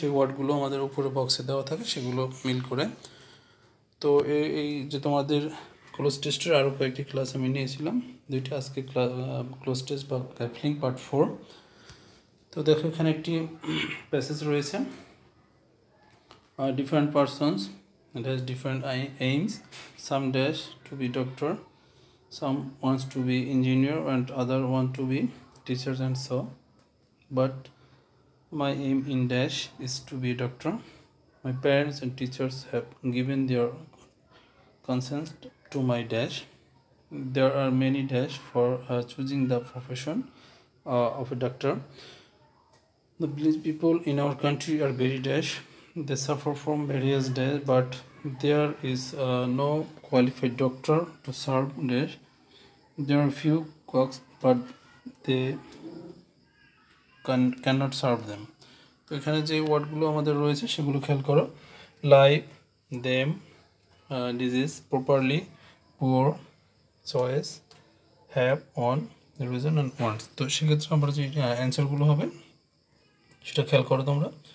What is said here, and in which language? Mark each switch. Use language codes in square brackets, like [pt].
[bn] সেই ওয়ার্ডগুলো আমাদের উপরে বক্সে দেওয়া থাকে, সেগুলো মিল করে। তো এই যে তোমাদের ক্লোজ টেস্টের আরও কয়েকটি ক্লাস আমি নিয়েছিলাম, দুইটা আজকে ক্লোজ টেস্ট বা গ্যাপ ফিলিং পার্ট 4। তো দেখো এখানে একটি প্যাসেজ রয়েছে, [en] different persons and has different aims. Some dash to be doctor, some wants to be engineer, and other want to be teachers, and so. But my aim in dash is to be a doctor. My parents and teachers have given their consent to my dash. There are many dash for choosing the profession of a doctor. The village people in our country are very dash. They suffer from various dash, but there is no qualified doctor to serve dash. There are few cooks, but they can not serve them. [bn] তো এখানে যে ওয়ার্ডগুলো আমাদের রয়েছে সেগুলো খেয়াল করো। Live, them, disease, properly, poor, choice, have, on, reason and wants. তো সেক্ষেত্রে আমরা যে অ্যান্সারগুলো হবে সেটা খেয়াল করো তোমরা।